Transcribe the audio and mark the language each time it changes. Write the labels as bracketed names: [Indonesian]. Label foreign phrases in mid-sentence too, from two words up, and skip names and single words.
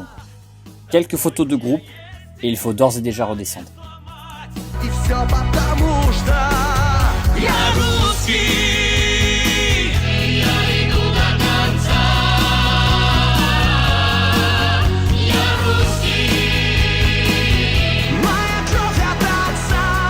[French] Quelques photos de groupe et il faut d'ores et déjà redescendre. [Russian] И все потому что Я русский, я иду до конца. Я русский, моя кровь от отца.